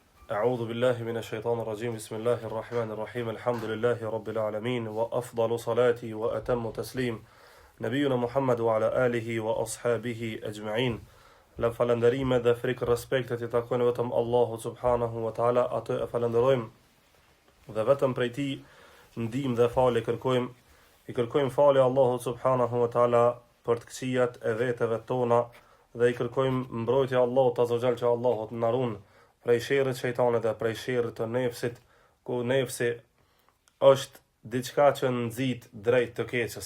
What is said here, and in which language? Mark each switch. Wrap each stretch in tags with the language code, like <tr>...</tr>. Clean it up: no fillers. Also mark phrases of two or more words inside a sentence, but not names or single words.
<ar>أعوذ بالله من الشيطان الرجيم بسم الله الرحمن الرحيم الحمد لله رب العالمين وأفضل صلاتي وأتم تسليم نبينا محمد وعلى آله وأصحابه أجمعين لفلندريم</ar> <sq>dhe frikë respektet I takojnë vetëm Allahut</sq> <ar>سبحانه وتعالى,</ar> <sq>atë e falenderojmë dhe vetëm prej Tij ndihmë dhe falje kërkojmë. I kërkojmë falje Allahut</sq> <ar>سبحانه وتعالى</ar> <sq>për të këqijat e veteve tona dhe I kërkojmë mbrojtje Allahut</sq> <ar>عز وجل</ar> <sq>që Allahut na ruan prej sherrit shejtanit dhe prej sherrit të nefsit, ku nefsi është diçka që nxit drejt të keqës.</sq>